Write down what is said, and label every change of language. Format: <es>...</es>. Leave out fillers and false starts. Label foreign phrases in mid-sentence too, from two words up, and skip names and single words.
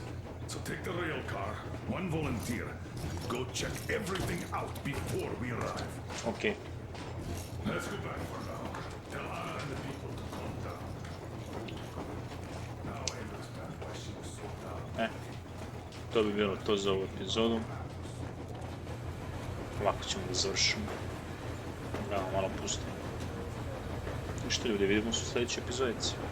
<en>So take the rail car, one volunteer. Go check everything out before we arrive. Okay. Let's go back for now. Tell Anna and the people to calm down. Now I understand why she was so down.</en> <sr>To bi bilo to za ovu epizodu. Ovako ćemo da završimo. Da, malo pustimo. Ništa ljudi, vidimo se u sljedećoj epizodici.</sr>